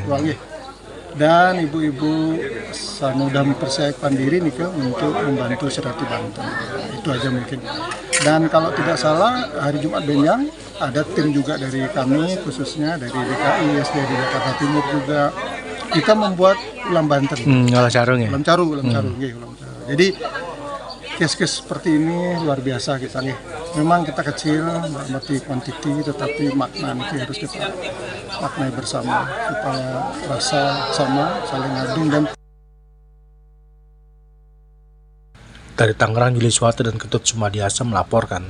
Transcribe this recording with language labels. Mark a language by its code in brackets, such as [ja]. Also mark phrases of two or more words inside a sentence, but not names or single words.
[id] Dan ibu-ibu sudah mempersiapkan diri nih untuk membantu Serati Banten. Itu aja mungkin. Dan kalau tidak salah hari Jumat Benyang ada tim juga dari kami, khususnya dari DKI, SDD Jakarta Timur juga. Kita membuat ulam Banten. Ulam carung ya? Ulam carung. Jadi kes-kes seperti ini luar biasa kita nih. Memang kita kecil, berarti kuantiti, tetapi makna itu harus kita maknai bersama supaya rasa sama, saling ngadu. Dan dari Tangerang, Juli Suwata dan Ketut Sumadiasa melaporkan.